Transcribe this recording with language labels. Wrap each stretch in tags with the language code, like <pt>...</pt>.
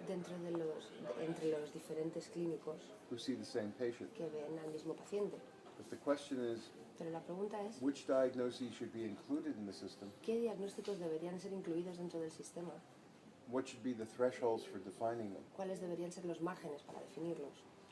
<es>entre los diferentes clínicos</es> <en>who see the same patient.</en> <es>que ven al mismo paciente.</es> <en>But the question is,</en> <es>Pero la pregunta es,</es> <en>which diagnoses should be included in the system?</en> <es>¿qué diagnósticos deberían ser incluidos dentro del sistema?</es> <en>What should be the thresholds for defining them?</en> <es>¿Cuáles deberían ser los márgenes para definirlos?</es>